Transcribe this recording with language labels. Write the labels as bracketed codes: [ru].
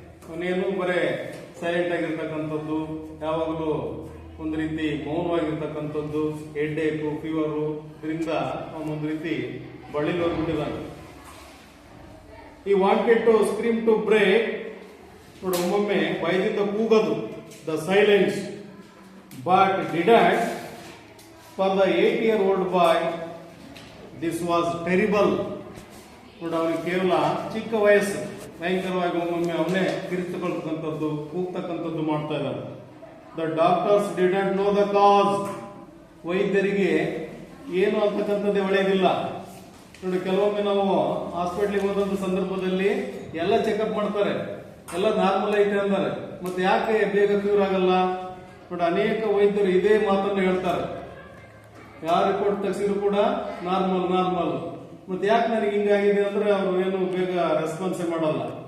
[kn] ಅವನೇನು ಬರೇ ಸೈಲೆಂಟ್ ಆಗಿರ್ತಕ್ಕಂಥದ್ದು, ಯಾವಾಗಲೂ ಒಂದು ರೀತಿ ಮೌನವಾಗಿರ್ತಕ್ಕಂಥದ್ದು, ಹೆಡ್ಡೇಕು, ಫೀವರು, ಇದರಿಂದ ಅವನೊಂದು ರೀತಿ ಬಳ್ಳಿಲಿ ಹೋಗ್ಬಿಟ್ಟಿದ್ದಾನೆ. [en] He wanted to scream to break. [kn] ನೋಡಿ, ಒಮ್ಮೊಮ್ಮೆ ಭಯದಿಂದ ಕೂಗೋದು, [en] the silence, but didn't. For the 8-year-old boy, this was terrible. [kn] ನೋಡಿ, ಅವನಿಗೆ ಕೇವಲ ಚಿಕ್ಕ ವಯಸ್ಸು, ಭಯಂಕರವಾಗಿ ಒಮ್ಮೊಮ್ಮೆ ಅವನೇ ಕಿರಿತುಕೊಳ್ತಕ್ಕಂಥದ್ದು, ಕೂಗ್ತಕ್ಕಂಥದ್ದು ಮಾಡ್ತಾ ಇದ್ದಾನೆ. [en] The doctors didn't know the cause. [kn] ವೈದ್ಯರಿಗೆ ಏನು ಅಂತಕ್ಕಂಥದ್ದೇ ಒಳ್ಳೆಯದಿಲ್ಲ. ನೋಡಿ, ಕೆಲವೊಮ್ಮೆ ನಾವು ಹಾಸ್ಪಿಟ್ಲಿಗೆ ಹೋದಂತ ಸಂದರ್ಭದಲ್ಲಿ ಎಲ್ಲ ಚೆಕಪ್ ಮಾಡ್ತಾರೆ, ಎಲ್ಲ ನಾರ್ಮಲ್ ಐತೆ ಅಂತಾರೆ, ಮತ್ತೆ ಯಾಕೆ ಬೇಗ ಕ್ಯೂರ್ ಆಗಲ್ಲ? ನೋಡಿ, ಅನೇಕ ವೈದ್ಯರು ಇದೇ ಮಾತನ್ನು ಹೇಳ್ತಾರೆ, ಯಾವ ರಿಪೋರ್ಟ್ ತೆಗೆಸಿದ್ರು ಕೂಡ ನಾರ್ಮಲ್, ಮತ್ತೆ ಯಾಕೆ ನನಗೆ ಹಿಂಗಾಗಿದೆ ಅಂದ್ರೆ ಅವರು ಏನು ಬೇಗ ರೆಸ್ಪಾನ್ಸ್ ಮಾಡಲ್ಲ.